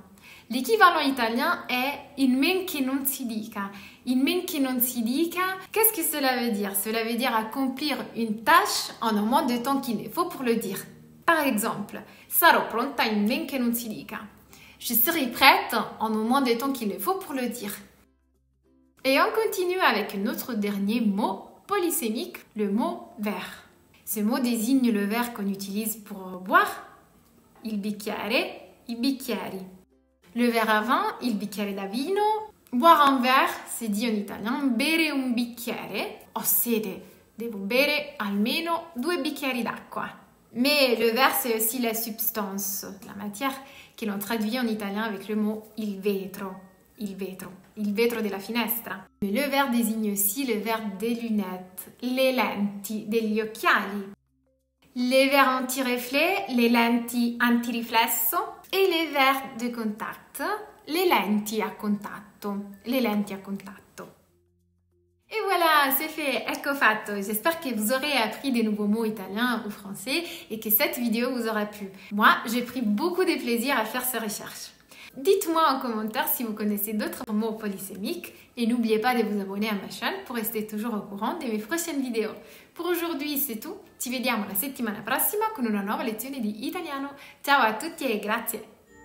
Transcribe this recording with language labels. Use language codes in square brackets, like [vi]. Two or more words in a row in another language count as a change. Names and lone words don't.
[fr] L'équivalent italien est [it] in men che non si dica. In men che non si dica, [fr] qu'est-ce que cela veut dire? Cela veut dire accomplir une tâche en un moins de temps qu'il ne faut pour le dire. Par exemple, [it] sarò pronta in men che non si dica. [fr] Je serai prête en un moins de temps qu'il ne faut pour le dire. Et on continue avec notre dernier mot polysémique, le mot verre. Ce mot désigne le verre qu'on utilise pour boire, [it] il bicchiere, i bicchieri. [fr] Le verre à vin, [it] il bicchiere da vino. [fr] Boire un verre, c'est dit en italien [it] bere un bicchiere. Ho sete, devo bere almeno 2 bicchieri d'acqua. [fr] Mais le verre, c'est aussi la substance, la matière, que l'on traduit en italien avec le mot [it] il vetro. Il vetro della finestra. [fr] Mais le verre désigne aussi le verre des lunettes, [it] le lenti degli occhiali. [fr] Les verres anti-reflet, les [it] lenti anti-riflesso, [fr] Et les verres de contact, les [it] lenti a contatto, [fr] les [it] lenti a contatto. [fr] Et voilà, c'est fait, [it] ecco fatto. [fr] J'espère que vous aurez appris des nouveaux mots italiens ou français et que cette vidéo vous aura plu. Moi, j'ai pris beaucoup de plaisir à faire ces recherches. Dites-moi en commentaire si vous connaissez d'autres mots polysémiques et n'oubliez pas de vous abonner à ma chaîne pour rester toujours au courant de mes prochaines vidéos. Pour aujourd'hui, c'est tout. [it] Ci vediamo la settimana prossima con una nuova lezione di italiano. Ciao a tutti e grazie!